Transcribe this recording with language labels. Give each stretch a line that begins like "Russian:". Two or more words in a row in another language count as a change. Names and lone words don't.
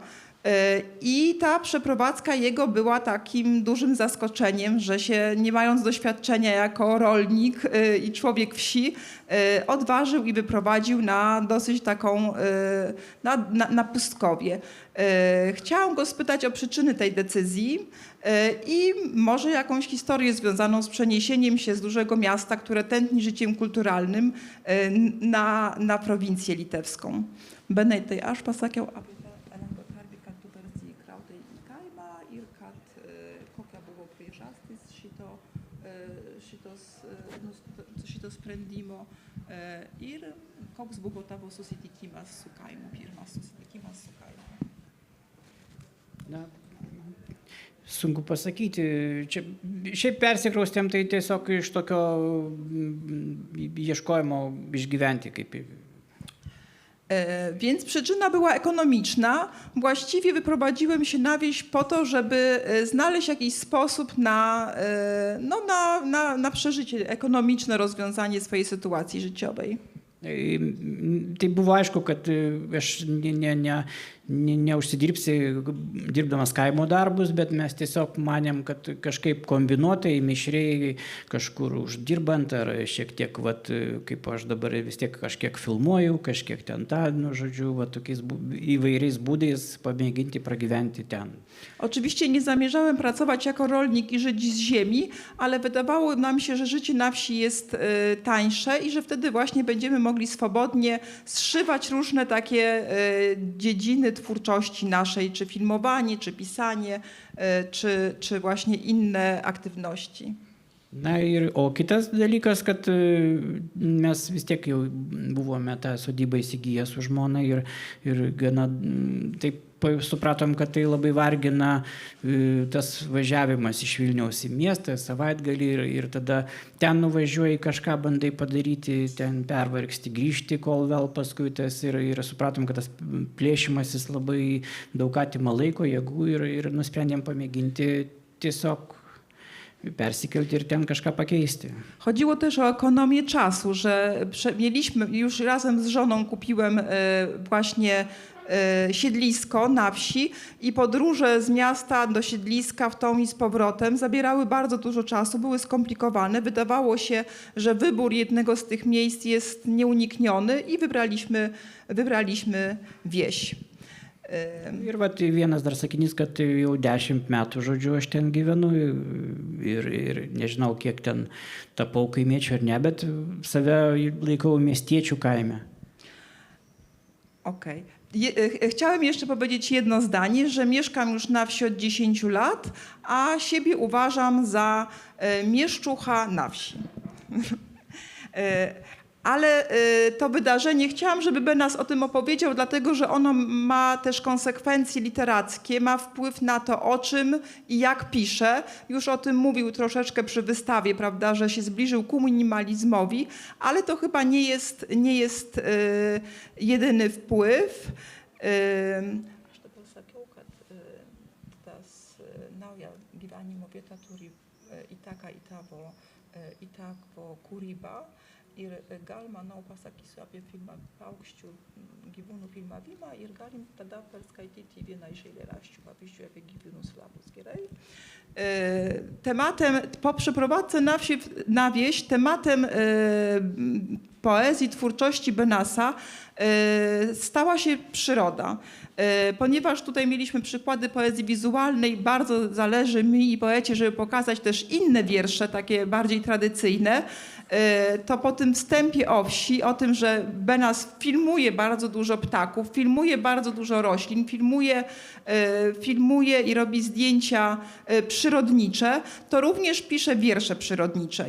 Polish: I ta przeprowadzka jego była takim dużym zaskoczeniem, że się, nie mając doświadczenia jako rolnik i człowiek wsi, odważył i wyprowadził na dosyć taką, na pustkowie. Chciałam go spytać o przyczyny tej decyzji i może jakąś historię związaną z przeniesieniem się z dużego miasta, które tętni życiem kulturalnym, na prowincję litewską.
Lithuanian: Benai, tai aš pasakiau apie kokia buvo priežastis šito sprendimo ir koks buvo tavo susitikimas su kaimu, pirmas susitikimas su kaimu. Na, sunku pasakyti. Čia, šiaip persikraustėm tai tiesiog iš tokio ieškojimo išgyventi kaip.
Polish: Więc przyczyna była ekonomiczna. Właściwie wyprowadziłem się na wieś po to, żeby znaleźć jakiś sposób na przeżycie ekonomiczne, rozwiązanie swojej sytuacji życiowej.
Lithuanian: Tai buvo aišku, kad aš neužsidirbsi dirbdamas kaimo darbus, bet mes tiesiog manėm, kad kažkaip kombinuotai, mišriai, kažkur uždirbant ar šiek tiek, vat, kaip aš dabar vis tiek kažkiek filmuoju, kažkiek ten tą, nu, žodžiu, vat, tokiais įvairiais būdais pamėginti pragyventi ten.
Polish: Oczywiście nie zamierzałem pracować jako rolnik i żyć z ziemi, ale wydawało nam się, że życie na wsi jest tańsze i że wtedy właśnie będziemy mogli swobodnie zszywać różne takie dziedziny twórczości naszej, czy filmowanie, czy pisanie, czy właśnie inne aktywności.
Lithuanian: Na ir, o kitas dalykas, kad mes vis tiek jau buvome tą sodybą įsigiję su žmona ir gana taip supratom, kad tai labai vargina tas važiavimas iš Vilniaus į miestą, savaitgalį ir tada ten nuvažiuoji kažką bandai padaryti, ten pervargsti, grįžti, kol vėl paskui tas ir supratom, kad tas plėšimasis labai daug atima laiko, jėgų ir nusprendėm pamėginti tiesiog persikelti ir ten kažką pakeisti.
Polish: Chodziło też o ekonomię czasu, że mieliśmy, już razem z żoną kupiłem właśnie siedlisko na wsi i podróże z miasta do siedliska w tą i z powrotem zabierały bardzo dużo czasu, były skomplikowane. Wydawało się, że wybór jednego z tych miejsc jest nieunikniony i wybraliśmy wieś.
Lithuanian: Ir vat vienas dar sakinys, kad jau 10 metų, žodžiu, aš ten gyvenu ir nežinau, kiek ten tapau kaimiečiu ar ne, bet save laikau miestiečių kaime.
Polish: Okej. Chciałem jeszcze powiedzieć jedno zdanie, że mieszkam już na wsi od 10 lat, a siebie uważam za mieszczucha na wsi. Ale to wydarzenie, chciałam, żeby Benass o tym opowiedział, dlatego że ono ma też konsekwencje literackie, ma wpływ na to, o czym i jak pisze. Już o tym mówił troszeczkę przy wystawie, prawda, że się zbliżył ku minimalizmowi, ale to chyba nie jest jedyny wpływ.
Lithuanian: Aš dabar sakiau, kad tas nauja gyvenimo vieta turi įtaką į tavo kūrybą. Ir gal, manau, pasakysiu apie paukščių gyvūnų filmavimą ir galim tada perskaityti vieną iš eilėraščių, pavyzdžiui, apie gyvūnus labus. Gerai?
Polish: Po przeprowadzce na wieś tematem poezji, twórczości Benassa stała się przyroda. Ponieważ tutaj mieliśmy przykłady poezji wizualnej, bardzo zależy mi i poecie, żeby pokazać też inne wiersze, takie bardziej tradycyjne, to po tym wstępie o wsi, o tym, że Benass filmuje bardzo dużo ptaków, filmuje bardzo dużo roślin, filmuje i robi zdjęcia przyrodnicze, to również pisze wiersze przyrodnicze.